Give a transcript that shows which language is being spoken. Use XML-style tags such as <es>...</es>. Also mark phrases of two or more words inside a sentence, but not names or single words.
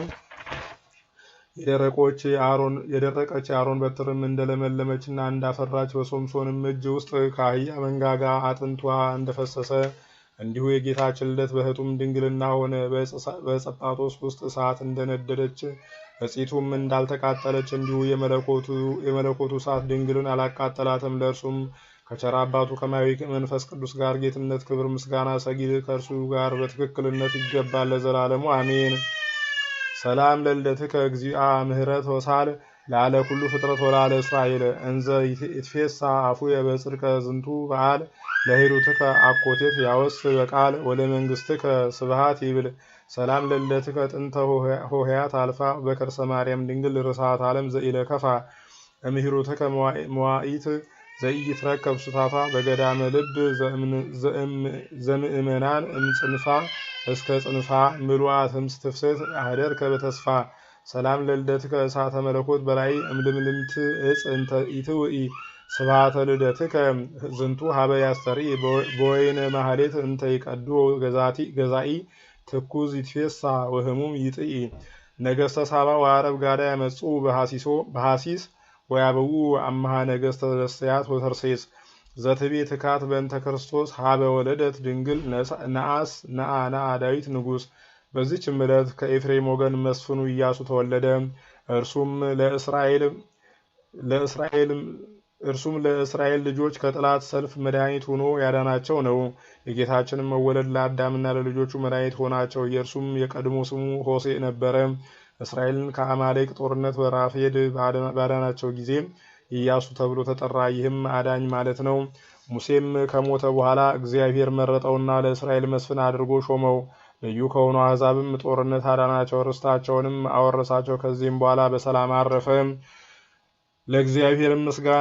<am>የደረቀች የአሮን በትርም እንደለመለመችና እንዳፈራች፣ በሶምሶንም እጅ ውስጥ ከአህያ መንጋጋ አጥንቷ እንደፈሰሰ፣ እንዲሁ የጌታችን ልደት በእህቱም ድንግልና ሆነ። በጸጳጦስ ውስጥ እሳት እንደነደደች እጺቱም እንዳልተቃጠለች፣ እንዲሁ የመለኮቱ እሳት ድንግልን አላቃጠላትም። ለእርሱም ከቸር አባቱ ከማያዊ መንፈስ ቅዱስ ጋር ጌትነት፣ ክብር፣ ምስጋና ሰጊድ ከእርሱ ጋር በትክክልነት ይገባል ለዘላለሙ አሜን።</am> <gez>ሰላም ለልደትከ እግዚአ ምህረት ወሳል ላለ ኩሉ ፍጥረት ወላለ እስራኤል እንዘ ይትፌሳ አፉየ በጽድቀ ዝንቱ በዓል ለሂሩትከ አኮቴት ያወስ በቃል ወለ መንግስትከ ስብሃት ይብል። ሰላም ለልደትከ ጥንተ ሆሄያት አልፋ በከርሰ ማርያም ድንግል ርሳት ዓለም ዘኢለከፋ እምሂሩትከ መዋኢት ዘኢይትረከብ ሱታፋ በገዳመ ልብ ዘምእመናን እምጽንፋ እስከ ጽንፋ ምሉአት እምስትፍስት አህደርከ በተስፋ። ሰላም ለልደትከ እሳተ መለኮት በላይ እምልምልምት እጽ እንተ ኢትውኢ ስብሃተ ልደትከ ዝንቱ ሀበ ያስተሪ በወይነ ማህሌት እንተ ይቀዱ ገዛኢ ትኩዝ ይትፌሳ ወህሙም ይጥኢ። ነገስተ ሳባ ወአረብ ጋዳ ያመጹ በሐሲስ ወያበው አምሃ ነገስተ ደስያት ወተርሴስ ዘትቤ ትካት በእንተ ክርስቶስ ሀበ ወለደት ድንግል ነአ ዳዊት ንጉስ።</gez> <am>በዚህች ዕለት ከኤፍሬም ወገን መስፍኑ ኢያሱ ተወለደ። እርሱም ለእስራኤል ልጆች ከጥላት ሰልፍ መድኃኒት ሆኖ ያዳናቸው ነው። የጌታችንም መወለድ ለአዳምና ለልጆቹ መድኃኒት ሆናቸው። የእርሱም የቀድሞ ስሙ ሆሴዕ ነበረ። እስራኤልን ከአማሌቅ ጦርነት በራፌድ ባዳናቸው ጊዜ ኢያሱ ተብሎ ተጠራ። ይህም አዳኝ ማለት ነው። ሙሴም ከሞተ በኋላ እግዚአብሔር መረጠውና ለእስራኤል መስፍን አድርጎ ሾመው። ልዩ ከሆኑ አሕዛብም ጦርነት አዳናቸው፣ ርስታቸውንም አወረሳቸው። ከዚህም በኋላ በሰላም አረፈ። ለእግዚአብሔር ምስጋና</am>